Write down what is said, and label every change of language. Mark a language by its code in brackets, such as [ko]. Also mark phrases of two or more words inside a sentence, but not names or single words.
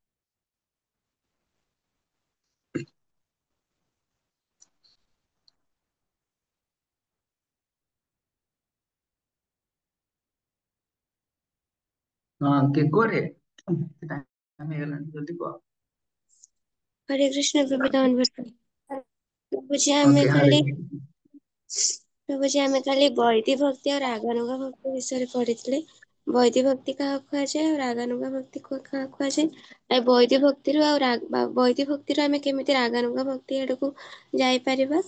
[or] ହଁ, କିଏ କୁହରେ? ଟାଇମ୍ ହେଇଗଲାଣି, ଜଲ୍ଦି କୁହ। [hi] हरे कृष्ण प्रभुदान प्रभुजी ଆମେ [or] ଓକେ, ହରେ କାଲି ପ୍ରଭୁଜି ଆମେ କାଲି ବୈଦି ଭକ୍ତି ଆଉ ରାଗାନୁଗା ଭକ୍ତି ବିଷୟରେ ପଢିଥିଲେ। ବୈଦି ଭକ୍ତି କାହାକୁ କୁହାଯାଏ ଆଉ ରାଗାନୁଗା ଭକ୍ତି କାହାକୁ କୁହାଯାଏ? ଆଉ ବୈଦି ଭକ୍ତିରୁ ବୈଦି ଭକ୍ତିରୁ ଆମେ କେମିତି ରାଗାନୁଗା ଭକ୍ତି ଆଡକୁ ଯାଇପାରିବା?